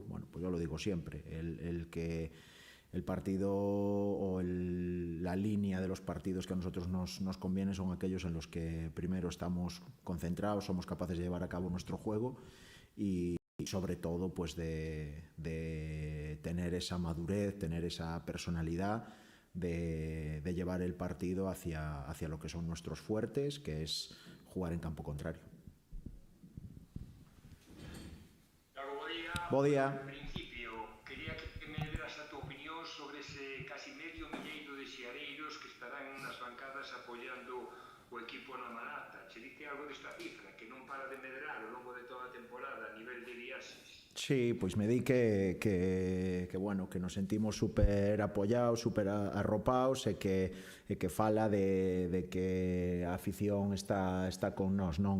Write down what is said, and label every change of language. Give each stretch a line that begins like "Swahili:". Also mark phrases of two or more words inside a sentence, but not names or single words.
Spanish: Bueno, pues yo lo digo siempre, el partido o la línea de los partidos que a nosotros nos conviene son aquellos en los que primero estamos concentrados, somos capaces de llevar a cabo nuestro juego y sobre todo pues de tener esa madurez, tener esa personalidad de llevar el partido hacia lo que son nuestros fuertes, que es jugar en campo contrario.
Galician: Bo día.
Spanish: En principio, quería que me dieras a tu opinión sobre ese casi
Galician: medio milleiro de xiareiros que estarán nas bancadas apoiando o equipo na Malata. Che dice algo desta cifra, que non para de medrar ao longo de toda a temporada a nivel de viaxes. Sí, pois me di que bueno, que
Spanish: nos sentimos super apoyados, super arropados
Galician: e que fala de que a afición está con nós, non?